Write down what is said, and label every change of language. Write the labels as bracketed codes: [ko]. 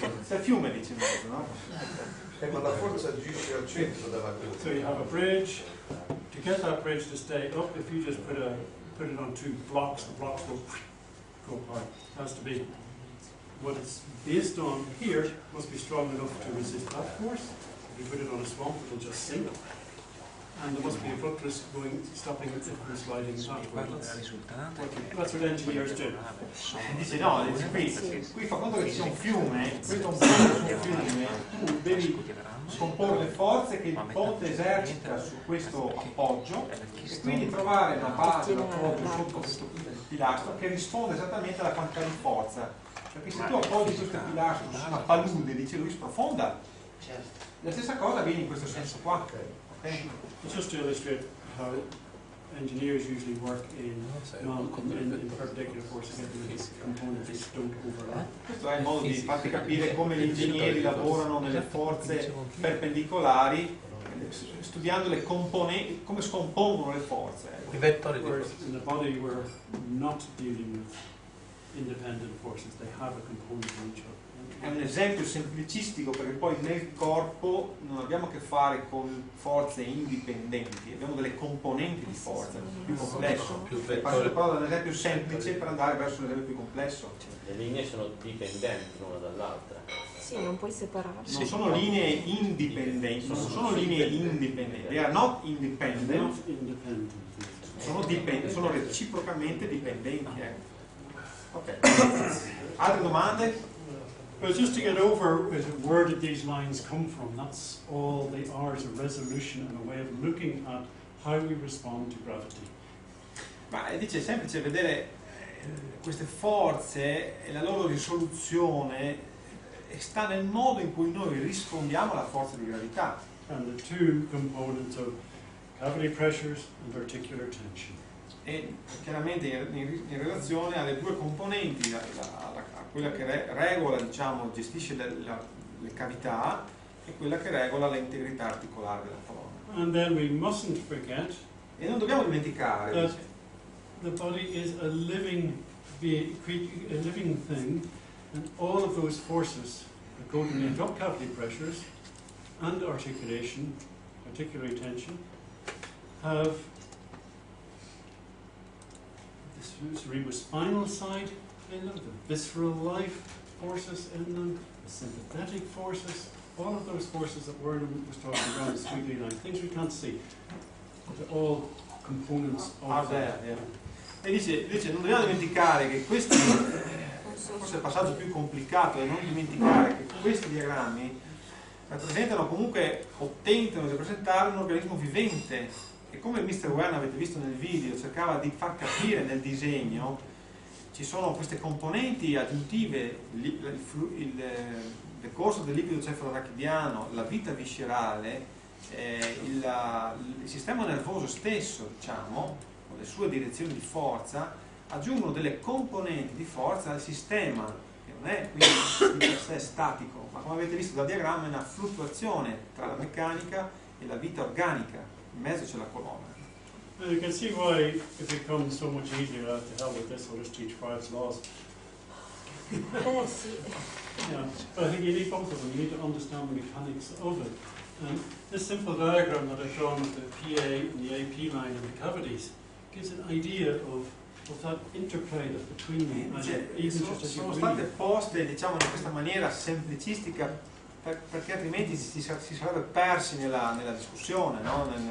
[it] C'è il fiume, dice in mezzo, no? Ma la forza agisce al centro della [en] So [it] curva. [en] you have a bridge. To get that bridge to stay up, if you just put it on two blocks, the blocks go apart. It has to be. What it's based on here must be strong enough to resist that force. If you put it on a swamp, it'll just sink. And there must be a buttress stopping it from sliding backwards. That's what engineers do. [it] Dice no, qui fa conto che ci sia un fiume, questo è un ponte su un fiume, tu devi scomporre le forze che il ponte esercita su questo appoggio e quindi trovare una base, un appoggio sotto questo pilastro che risponde esattamente alla quantità di forza. Perché se tu appoggi questo pilastro su una palude, dice lui, sprofonda, la stessa cosa avviene in questo senso qua. [en] Okay? Just to illustrate how engineers usually work in perpendicular forces, these components don't overlap. [it] Questo è il modo di farti capire come gli ingegneri lavorano nelle forze perpendicolari, studiando le componenti, come scompongono le forze. I vettori di [en] Whereas in the body we're not dealing with independent forces, they have a component in each other. [it] È un esempio semplicistico perché poi nel corpo non abbiamo a che fare con forze indipendenti, abbiamo delle componenti di forza, più complesso. Faccio però un esempio semplice per andare verso un esempio più complesso. Le linee sono dipendenti l'una dall'altra. Sì, non puoi separarli. Non sono linee indipendenti, non sono linee indipendenti, [en] they are not independent, [it] sono reciprocamente dipendenti. Ok. Altre domande? [en] Well, just to get over where did these lines come from, that's all they are, is a resolution and a way of looking at how we respond to gravity. [it] Ma dice è semplice vedere queste forze e la loro risoluzione sta nel modo in cui noi rispondiamo alla forza di gravità. [en] And the two components of cavity pressures and articular tension. [it] E chiaramente in relazione alle due componenti, a quella che regola, diciamo, gestisce le cavità e quella che regola l'integrità articolare della colonna. [en] And then we mustn't forget [it] E non dobbiamo dimenticare [en] that the body is a living thing, and all of those forces that go to make up cavity pressures and articulation, articular tension, have the cerebrospinal side in them, the visceral life forces in them, the sympathetic forces, all of those forces that Werner was talking about, the squiggly line, things we can't see. They're all components of that. [it] E dice non dobbiamo dimenticare che questi, forse è il passaggio più complicato, è non dimenticare che questi diagrammi rappresentano comunque o tentano di rappresentare un organismo vivente e come il Mr. Werner avete visto nel video cercava di far capire nel disegno, ci sono queste componenti aggiuntive, il decorso del liquido cefalorachidiano, la vita viscerale, il sistema nervoso stesso, diciamo, con le sue direzioni di forza, aggiungono delle componenti di forza al sistema non è quindi di per sé statico, ma come avete visto dal diagramma è una fluttuazione tra la meccanica e la vita organica, in mezzo c'è la colonna. [en] You can see why it becomes so much easier to hell with this, we'll just teach Five's laws. [it] Sì. [en] Yeah, but I think you need both of them. You need to understand the mechanics of it. And this simple diagram that I've drawn with the PA and the AP line and the cavities gives an idea of that interplay that's between them. [it] Sono state poste, diciamo, in questa maniera semplicistica perché altrimenti si sarebbe persi nella discussione, no?